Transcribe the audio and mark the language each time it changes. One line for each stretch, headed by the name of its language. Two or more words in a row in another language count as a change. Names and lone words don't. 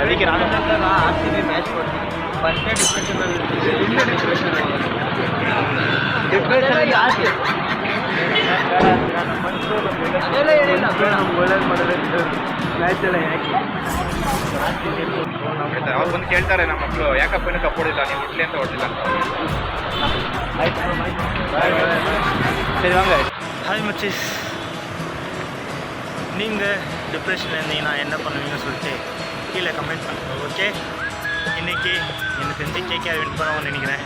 Kannada: ಅದಕ್ಕೆ ನಾನು ಆಗ್ತೀನಿ ಮ್ಯಾಚ್ ಕೊಡ್ತೀನಿ. ಫಸ್ಟೇ ಡಿಪ್ರೆಷನ್ ಜಾಸ್ತಿ ಅದೆಲ್ಲ ಏನಿಲ್ಲ. ಒಳ್ಳೇದು ಮಾಡಿದ್ರೆ ಮ್ಯಾಚ್ ಎಲ್ಲ ಯಾಕೆ ಅವ್ರು ಬಂದು ಕೇಳ್ತಾರೆ ನಮ್ಮ ಮಕ್ಕಳು, ಯಾಕಪ್ಪ ಇನ್ನೂ ಕಪ್ ಹೊಡಿಲ್ಲ, ನೀವು ಹೊಡ್ಲಿ ಅಂತ ಹೊಡಿಲ್ಲ ಅಂತ.
Tamil: ஆயிட்டு சரி வாங்க. ஹாய் மச்சீஸ், நீங்கள் டிப்ரெஷனில் இருந்தீங்கன்னா என்ன பண்ணுவீங்கன்னு சொல்லிட்டு கீழே கமெண்ட் பண்ணுங்கள். ஓகே, இன்றைக்கி எனக்கு தெரிஞ்சு KKR வின் பண்ணுவோம்னு நினைக்கிறேன்.